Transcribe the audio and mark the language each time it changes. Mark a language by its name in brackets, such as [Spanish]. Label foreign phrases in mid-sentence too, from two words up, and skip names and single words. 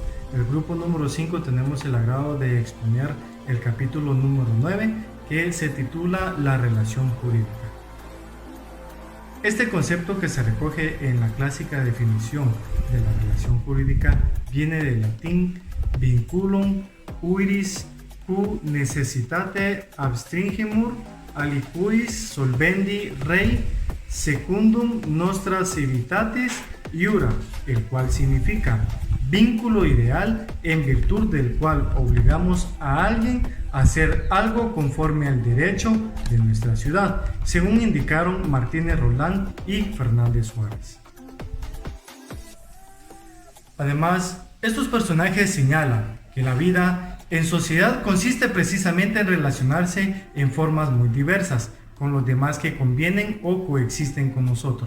[Spanish] El grupo número 5 tenemos el agrado de exponer el capítulo número 9 que se titula La relación jurídica. Este concepto, que se recoge en la clásica definición de la relación jurídica, viene del latín [Latin] vinculum iuris q necessitate abstringimur aliquis solvendi rei secundum nostra civitatis iura, [Spanish] el cual significa vínculo ideal en virtud del cual obligamos a alguien a hacer algo conforme al derecho de nuestra ciudad, según indicaron Martínez Roland y Fernández Suárez. Además, estos personajes señalan que la vida en sociedad consiste precisamente en relacionarse en formas muy diversas con los demás que convienen o coexisten con nosotros.